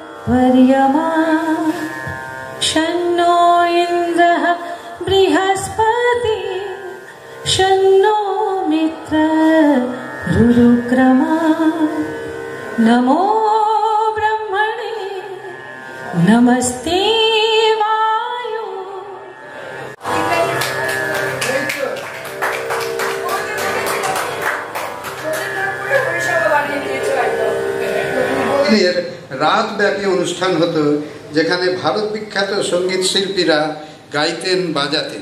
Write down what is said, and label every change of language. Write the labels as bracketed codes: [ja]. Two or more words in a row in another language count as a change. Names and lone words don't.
[sa] वर्यमा शन्नो इन्द्रः बृहस्पति शन्नो मित्रः रुरुक्रमा नमो ब्रह्मणे नमस्ते वायु। [bn] রাত ব্যাপী অনুষ্ঠান হতো যেখানে ভারত বিখ্যাত সঙ্গীত শিল্পীরা গাইতেন বাজাতেন।